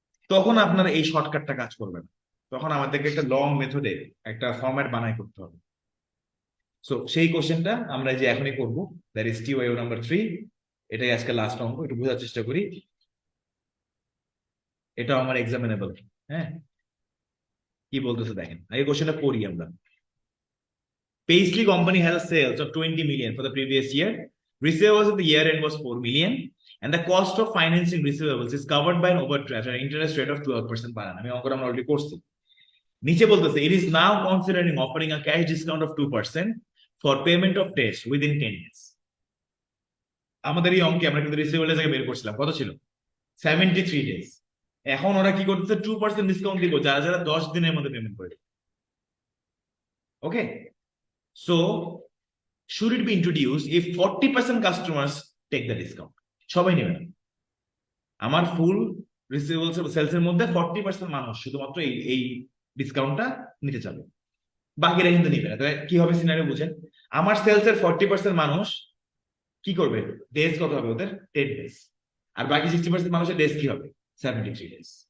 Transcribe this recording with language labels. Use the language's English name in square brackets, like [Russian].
[Bangla] তখন আপনার এই শর্টকাটটা কাজ করবে না, তখন আমাদেরকে একটা লং মেথডে একটা ফরম্যাট বানাই করতে হবে। সো সেই কোশ্চেনটা আমরা যে এখনই করবো, দ্যাট ইজ টিওয়াইও নাম্বার 3। এটাই আজকে লাস্ট অঙ্ক, একটু বোঝার চেষ্টা করি। এটা আমার এক্সামিনেবল। হ্যাঁ, কি বলতেছে দেখেন, আগে কোশ্চেনটা পড়ি আমরা। [English] Paisley company has a sales of 20 million for the previous year. Receivables at the year end was 4 million, and the cost of financing receivables is covered by an overdraft at an interest rate of 12% per annum. [Bangla] আমি অঙ্কটা আমরা already করছি। নিচে বলতেছে [English] it is now considering offering a cash discount of 2% for payment of debts within 10 days. [Bangla] আমাদের এই অঙ্কে আমরা কিন্তু রিসিভেবল থেকে বের করছিলাম কত ছিল 73 ডেজ। এখন ওরা কি করতেছে 2% ডিসকাউন্ট দিব যারা যারা 10 দিনের মধ্যে পেমেন্ট করে। [English] Okay, so should it be introduced if 40% customers take the discount? [Bangla] সবাই নেবে না। আমার ফুল রিসিভেবলস সেলস এর মধ্যে 40% মানুষ শুধুমাত্র এই ডিসকাউন্টটা নিতে চাবে, বাকিরা কিন্তু নিবে না। তাহলে কি হবে সিনারিও বুঝেন, আমার সেলস এর 40% মানুষ কি করবে, ডেজ কত হবে ওদের 10 ডেজ, আর বাকি 60% মানুষের ডেজ কি হবে 73 ডেজ।